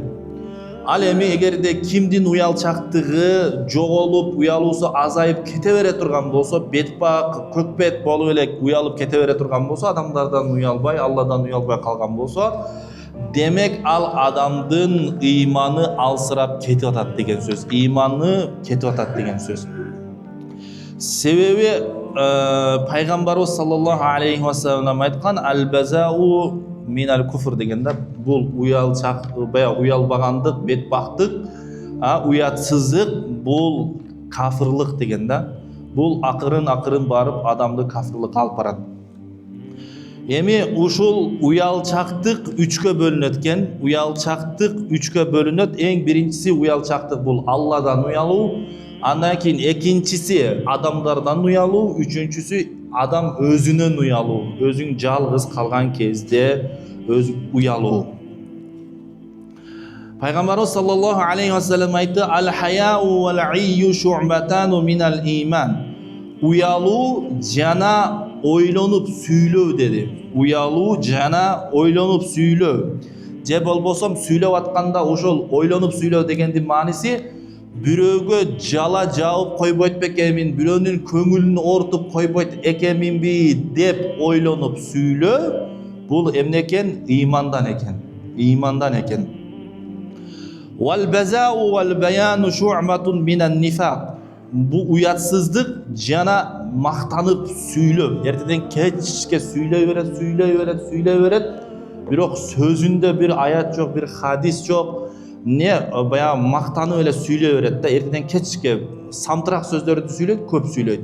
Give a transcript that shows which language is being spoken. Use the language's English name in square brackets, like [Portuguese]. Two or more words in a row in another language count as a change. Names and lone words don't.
[Kyrgyz] Ал эми эгерде кимдин уялчактыгы жоголуп, уялуусу азайып кете бере турган болсо, бетпак, көкбет болуп эле уялып кете бере турган болсо, адамдардан уялбай, Алладан уялбай калган болсо, демек ал адамдын ыйманы алсырап кетип атат деген сөз. Ыйманы кетип атат деген сөз. Себеби Пайгамбарыбыз [Arabic] صلى الله عليه وسلم [Kyrgyz] айткан: [Arabic] "البذاء من الكفر" [Kyrgyz] дегенде, бул уялбагандык, бетбактык, уятсыздык бул кафырлык дегенде, бул акырын барып адамды кафырлыкка алып барат. Эми ушул уялчактык үчкө бөлүнөт экен. Уялчактык үчкө бөлүнөт. Эң биринчиси уялчактык бул Алладан уялуу, андан кийин экинчиси адамдардан уялуу, үчүнчүсү адам өзүнөн уялуу. Өзүң жалгыз калган кезде өзү уялуу. Пайгамбарыбыз [Arabic] صلى الله عليه وسلم [Kyrgyz] айтты: [Arabic] "الحياء والعي شعبتان من الإيمان." [Kyrgyz] Уялуу жана ойлонуп сүйлөө деди. Уялуу жана ойлонуп сүйлөө. Же болбосом сүйлөп атканда ошол ойлонуп сүйлөө дегендин мааниси бирөөгө жала жаап койбойт бекемин, бирөөнүн көңүлүн ортуп койбойт экеминби деп ойлонуп сүйлөө, бул эмне экен? Ыймандан экен. Ыймандан экен. [Arabic] والبذاء والبيان شعبة من النفاق. [Kyrgyz] Бу уятсыздык жана мактанып сүйлөө. Эртеден кечке сүйлөй берет. Бирок сөзүндө бир аят жок, бир хадис жок. Баягы мактанып эле сүйлөй берет да. Эртеден кечке самтырак сөздөрдү сүйлөйт, көп сүйлөйт.